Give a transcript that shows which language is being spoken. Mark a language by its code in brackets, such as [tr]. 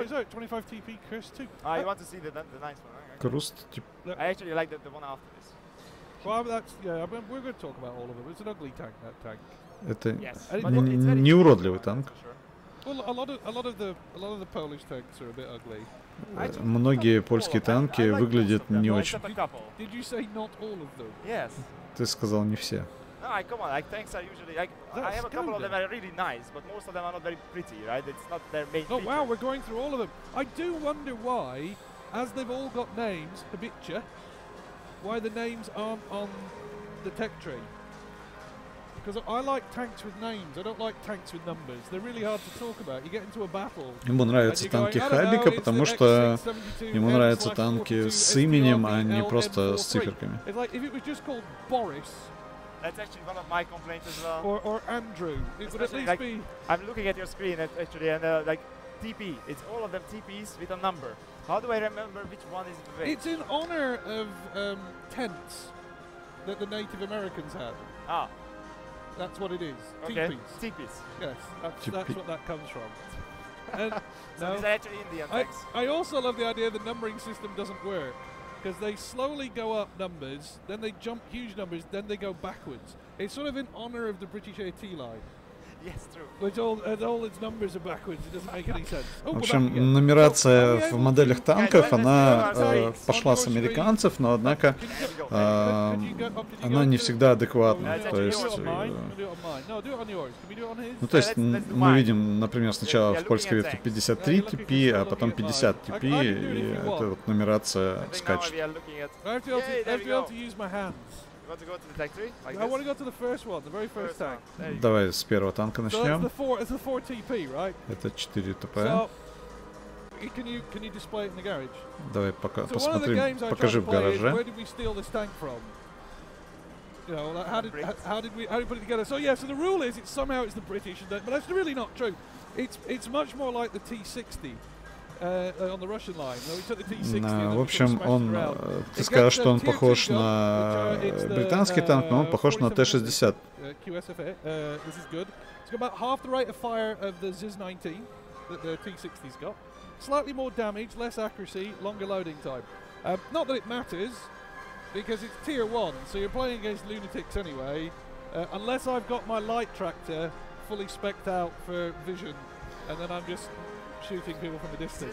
[en] it's out 25 TP Chris too. You want to see the nice one? [ru] Круст, типа. [en] I actually like the one after this. Well, that's we're going to talk about all of them. It's an ugly tank, that tank. [ru] Это [en] Yes. [ru] не уродливый танк. [en] Well, a lot of the Polish tanks are a bit ugly. [ru] Многие польские танки выглядят не очень. [en] Did you say not all of them? Yes. [ru] Ты сказал не все. [en] No, come on, like tanks are usually like I have a couple of them that are really nice, but most of them are not very pretty, right? It's not their main Oh feature. wow, we're going through all of them. I do wonder why, as they've all got names, Habitcha, why the names aren't on the tech tree. Because I like tanks with names, I don't like tanks with numbers. They're really hard to talk about. You get into a battle. [ru] Ему нравятся танки Хабика, потому что ему нравятся танки с именем, а не просто с циферками. [en] It's like if it was just called Boris. That's actually one of my complaints as well. Or Andrew. It would at least like, be. I'm looking at your screen actually, and like TP. It's all of them TPs with a number. How do I remember which one is the It's in honor of tents that the Native Americans had. Ah. That's what it is. Okay. Teepees. Teepees. Yes, that's what that comes from. And so these are actually Indian tanks. I also love the idea the numbering system doesn't work. Because they slowly go up numbers, then they jump huge numbers, then they go backwards. It's sort of in honor of the British AT line. Yes, true. Which all its numbers are backwards. It doesn't make any sense. [ru] В общем, нумерация в моделях танков, она пошла с американцев, но однако она не всегда адекватна. То есть, мы видим, например, сначала в польской ветке 53 TP, а потом 50 TP, и эта вот нумерация скачет. [en] Want to go to the tank tree? Like I want to go to the first one, the very first tank. [ru] Давай с первого танка начнем. [en] It's the 4 TP, right? [ru] Это 4 ТП. [en] So, can you display it in the garage? [ru] Давай посмотрим, покажи в гараже. [en] Where did we steal this tank from? You know, like how did we put it together? So yeah, so the rule is somehow it's the British, but that's really not true. It's much more like the T-60. On the Russian line. We took the T-60 [ru] в общем, ты скажешь, что он похож на британский танк, но он похож на Т-60. [en] QSFA. This is good. It's got about half the rate of fire of the ZiS-19 that the T-60's got. Slightly more damage, less accuracy, longer loading time. Not that it matters, because it's tier 1, so you're playing against lunatics anyway. Unless I've got my light tractor fully spec'd out for vision, and then I'm just shooting people from a distance.